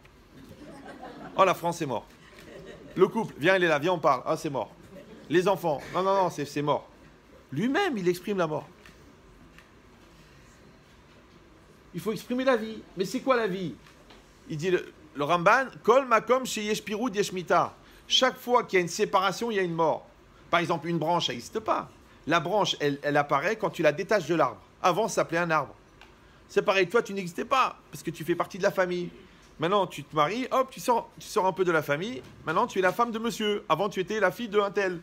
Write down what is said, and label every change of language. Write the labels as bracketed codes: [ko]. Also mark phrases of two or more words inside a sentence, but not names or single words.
[fr] Oh, la France, c'est mort. Le couple, viens, il est là, viens, on parle. Ah, c'est mort. Les enfants, non, c'est mort. » Lui-même, il exprime la mort. Il faut exprimer la vie. Mais c'est quoi la vie? Il dit le Ramban, [he] כל מקום שיש פירוד יש מיתה. [fr] Chaque fois qu'il y a une séparation, il y a une mort. Par exemple, une branche, ça n'existe pas. La branche, elle apparaît quand tu la détaches de l'arbre. Avant, ça s'appelait un arbre. C'est pareil, toi, tu n'existais pas, parce que tu fais partie de la famille. Maintenant, tu te maries, hop, tu sors un peu de la famille. Maintenant, tu es la femme de monsieur. Avant, tu étais la fille d'un tel.